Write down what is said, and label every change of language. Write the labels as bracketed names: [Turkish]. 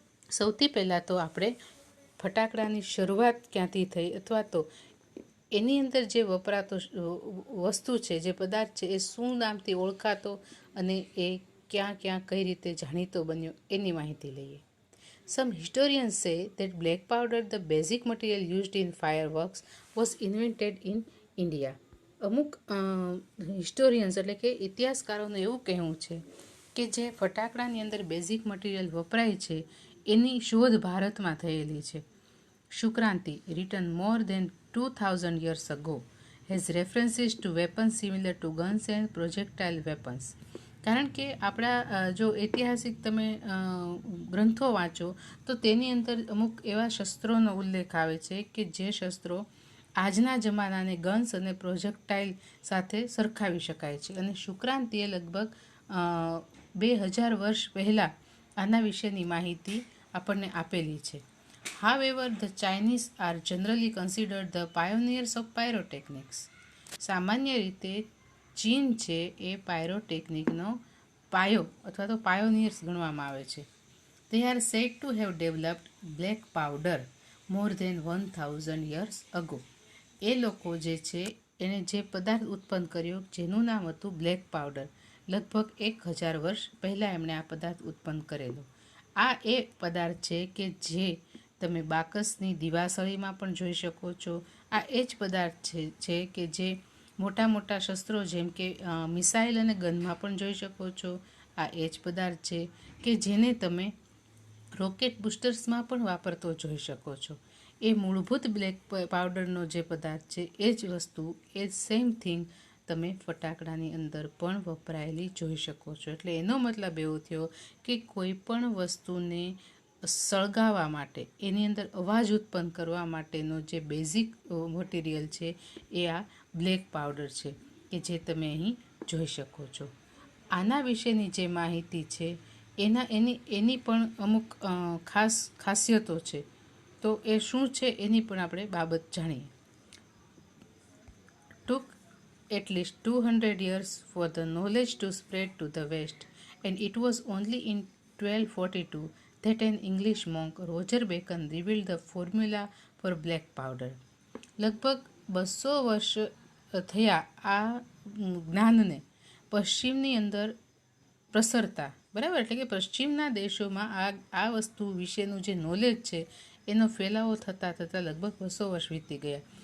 [Gujarati] સૌથી પહેલાં તો આપણે ફટાકડાની શરૂઆત ક્યાંથી થઈ અથવા તો એની અંદર જે વપરાતો વસ્તુ છે, જે પદાર્થ છે એ શું નામથી ઓળખાતો અને એ ક્યાં ક્યાં કઈ રીતે જાણીતો બન્યો એની માહિતી લઈએ. [English] Some historians say that black powder, the basic material used in fireworks, was invented in India. [Gujarati] અમુક હિસ્ટોરિયન્સ એટલે કે ઇતિહાસકારોનું એવું કહેવું છે કે જે ફટાકડાની અંદર બેઝિક મટીરિયલ વપરાય છે એની શોધ ભારતમાં થયેલી છે. [English] Shukraniti written more than 2000 years ago has references to weapons similar to guns and projectile weapons. [Gujarati] કારણ કે આપણા જો ઐતિહાસિક તમે ગ્રંથો વાંચો તો તેની અંદર અમુક એવા શસ્ત્રોનો ઉલ્લેખ આવે છે કે જે શસ્ત્રો આજના જમાનાને ગન્સ અને પ્રોજેક્ટાઇલ સાથે સરખાવી શકાય છે. અને શુક્રાંતિએ લગભગ 2000 વર્ષ પહેલાં આના વિશેની માહિતી આપણને આપેલી છે. [English] However, the Chinese are generally considered the pioneers of pyrotechnics. [Gujarati] સામાન્ય રીતે ચીન છે એ પાયરોટેકનિકનો પાયો અથવા તો પાયોનિયર્સ ગણવામાં આવે છે. [English] They are said to have developed black powder more than 1000 years ago. [Gujarati] એ લોકો જે છે એને જે પદાર્થ ઉત્પન્ન કર્યો જેનું નામ હતું બ્લેક પાવડર, લગભગ 1000 વર્ષ પહેલાં એમણે આ પદાર્થ ઉત્પન્ન કરેલો. આ એ પદાર્થ છે કે જે તમે બાકસની દિવાસળીમાં પણ જોઈ શકો છો. આ એ જ પદાર્થ છે કે જે મોટા મોટા શસ્ત્રો જેમ કે મિસાઇલ અને ગનમાં પણ જોઈ શકો છો. આ એ જ પદાર્થ છે કે જેને તમે રોકેટ બુસ્ટર્સમાં પણ વાપરતો જોઈ શકો છો. એ મૂળભૂત બ્લેક પાવડરનો જે પદાર્થ છે એ જ વસ્તુ, એ જ સેમ થિંગ તમે ફટાકડાની અંદર પણ વપરાયેલી જોઈ શકો છો. એટલે એનો મતલબ એવો થયો કે કોઈ પણ વસ્તુને સળગાવવા માટે, એની અંદર અવાજ ઉત્પન્ન કરવા માટેનો જે બેઝિક મટીરિયલ છે એ આ બ્લેક પાવડર છે કે જે તમે અહીં જોઈ શકો છો. આના વિશેની જે માહિતી છે એની પણ અમુક ખાસિયતો છે. તો એ શું છે એની પણ આપણે બાબત જાણીએ. [English] Took at least 200 years for the knowledge to spread to the West, and it was only in 1242 that an English monk, Roger Bacon, revealed the formula for black powder. [Gujarati] લગભગ 200 વર્ષ થયા આ જ્ઞાનને પશ્ચિમની અંદર પ્રસરતા, બરાબર, એટલે કે પશ્ચિમના દેશોમાં આ વસ્તુ વિશેનું જે નોલેજ છે એનો ફેલાવો થતાં લગભગ 200 વર્ષ વીતી ગયા.